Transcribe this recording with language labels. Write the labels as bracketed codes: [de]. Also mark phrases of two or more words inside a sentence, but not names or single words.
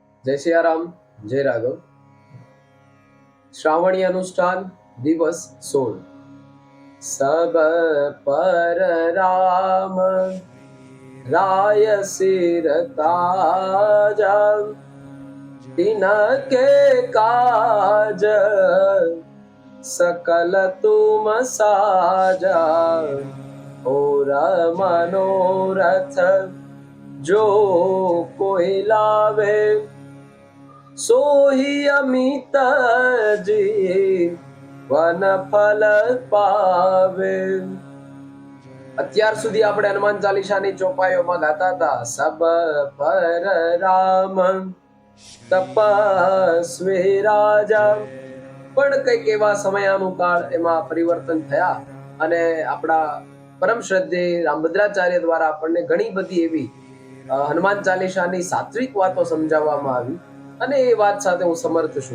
[gu] જય સિયારામ, જય રાઘવ. શ્રાવણી અનુષ્ઠાન દિવસ 16. [awa] सब पर राम राय सिर ताजा, तिनके काज सकल तुम साजा, और मनोरथ जो कोई लावे, सोही अमित जीवन फल पावे. [gu] અત્યાર સુધી આપણે હનુમાન ચાલીસાની ચોપાઈઓમાં ગાતા હતા, [awa] सब पर राम तपस्वी राजा. [gu] પણ કઈક એવા સમયાનુકાળ એમાં પરિવર્તન થયા અને આપણા પરમ શ્રદ્ધેય રામભદ્રાચાર્ય દ્વારા આપણને ઘણી બધી એવી હનુમાન ચાલીસાની સાત્વિક વાતો સમજાવવામાં આવી અને એ વાત સાથે હું સમર્થ છું.